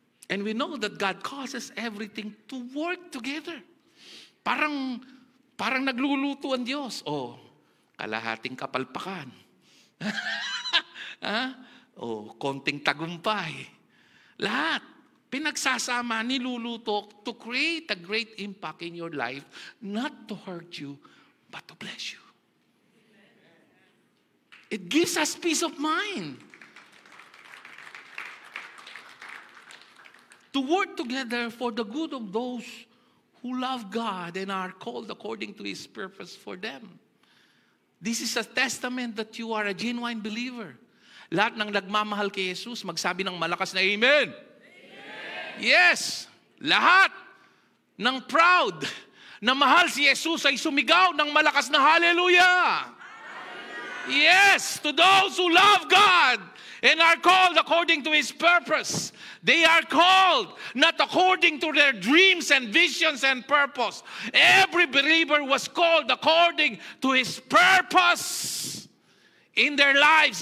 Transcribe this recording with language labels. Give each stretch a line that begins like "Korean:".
English: And we know that God causes everything to work together.
Filipino: Parang nagluluto ang Diyos. O, kalahating kapalpakan. O, konting tagumpay. Lahat. Pinagsasama, niluluto
English: to create a great impact in your life, not to hurt you, but to bless you. It gives us peace of mind. To work together for the good of those who love God and are called according to His purpose for them. This is a testament that you are a genuine believer.
Filipino: Lahat ng nagmamahal kay Jesus, magsabi ng malakas na Amen. Yes, lahat ng proud na mahal si Jesus ay sumigaw ng malakas na Hallelujah.
English: Yes, to those who love God and are called according to His purpose. They are called not according to their dreams and visions and purpose. Every believer was called according to his purpose in their lives.